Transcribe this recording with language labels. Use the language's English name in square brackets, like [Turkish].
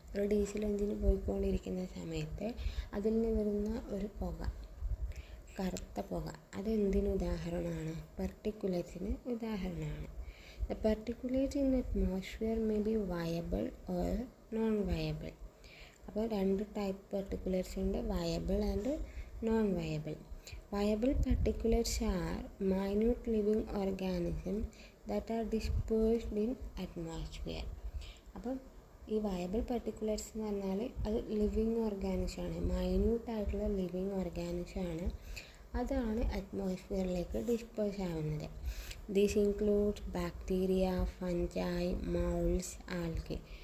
[Malayalam] ഒരു diesel engine പോയിക്കൊണ്ടിരിക്കുന്ന സമയത്ത് അതിൽ നിന്ന് വരുന്ന ഒരു പുക, കറുത്ത പുക, അതെന്തിന് ഉദാഹരണമാണ്? പർട്ടിക്കുലേറ്റ്സിന് ഉദാഹരണമാണ്. [English] The particulates in atmosphere may be viable or non viable. [Malayalam] അപ്പോൾ രണ്ട് ടൈപ്പ് പർട്ടിക്കുലേറ്റ്സ് ഉണ്ട്, viable and non viable. [English] Viable particulates are minute living organisms that are dispersed in atmosphere. [Malayalam] അപ്പം ഈ വയബിൾ പർട്ടിക്കുലേറ്റ്സ് എന്ന് പറഞ്ഞാൽ അത് ലിവിങ് ഓർഗാനിസമാണ്, മൈന്യൂട്ടായിട്ടുള്ള ലിവിങ് ഓർഗാനിസമാണ്. അതാണ് അറ്റ്മോസ്ഫിയറിലേക്ക് ഡിസ്പേഴ്സ് ആവുന്നത്. [English] These includes bacteria, fungi, moulds, algae.